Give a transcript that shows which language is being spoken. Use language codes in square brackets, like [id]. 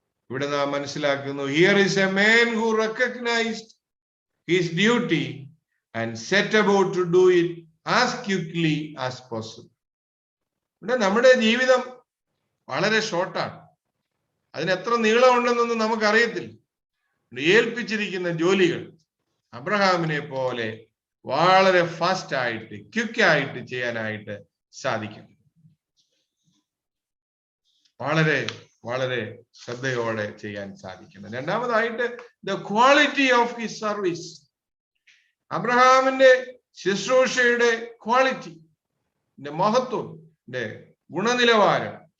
[ml] ഇവിടെ നാം മനസ്സിലാക്കുന്നു, [en] here is a man who recognized his duty and set about to do it as quickly as possible. [ml] ഇവിടെ നമ്മുടെ ജീവിതം വളരെ ഷോർട്ടാണ്. അതിന് എത്ര നീളമുണ്ടെന്നൊന്നും നമുക്കറിയത്തില്ല. ഏൽപ്പിച്ചിരിക്കുന്ന ജോലികൾ അബ്രഹാമിനെ പോലെ വളരെ ഫാസ്റ്റ് ആയിട്ട് ക്വിക്കായിട്ട് ചെയ്യാനായിട്ട് സാധിക്കും. വളരെ വളരെ ശ്രദ്ധയോടെ ചെയ്യാൻ സാധിക്കണം. രണ്ടാമതായിട്ട്, [en] the quality of his service. [ml] അബ്രഹാമിന്റെ ശുശ്രൂഷയുടെ ക്വാളിറ്റി, മഹത്വം, ഗുണനിലവാരം.